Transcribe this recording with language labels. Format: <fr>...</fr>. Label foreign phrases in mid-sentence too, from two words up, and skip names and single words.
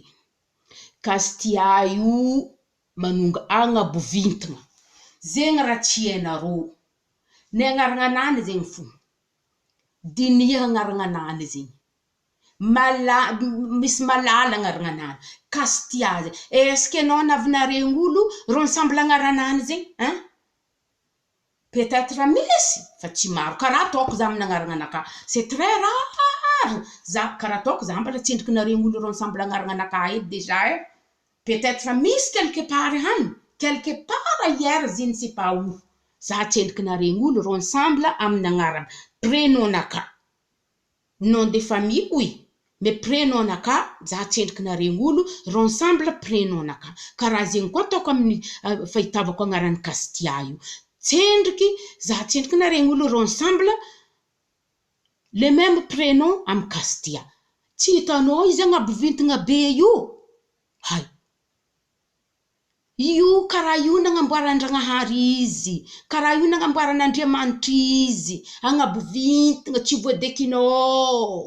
<mg>Kastia io manonga agnabo vintagna. Zegny raha tsy hainarô. Ny agnaragnanany zegny fo. Dinia agnaragnanany zegny. Misy malala agnaragnanany. Kastia zegny.</mg> <fr>Est-ce que</fr> <mg>anao navinaregny olo ro ensemble agnaranany zegny? Hein? Peut-être misy. Fa tsy maro. Karaha ataoko za amin'ny agnaragnanaka.</mg> <fr>C'est très rare.</fr> <mg>Za karaha ataoko za mbala tsendriky naregny olo ro ensemble agnaragnanaka edy déjà.</mg> <fr>Peut-être misy quelque part hagny. Quelque part ailleurs je ne sais pas où.</fr> <mg>Za tsendriky naregny olo ro ensemble amin'ny agnarana.</mg> <fr>Prénom-naka. Nom de famille, oui.</fr> <mg>Mais prénom-naka, za tsendriky naregny olo ro ensemble prénom-naka. Karaha zegny koa ataoko amin'ny fahitavako agnaran'ny Kastia io. Tsendriky, za tsendriky naregny olo ro ensemble</mg> <fr>le même prénom</fr> <mg>amy Kastia. Tsy hitanao izy agnabo vintagna be io. Hay. Io karaha io nagnamboaran-Dragnahary izy. Karaha io nagnamboaran'Andriamanitra izy. Agnabo vintagna tsy voadekinao.</mg>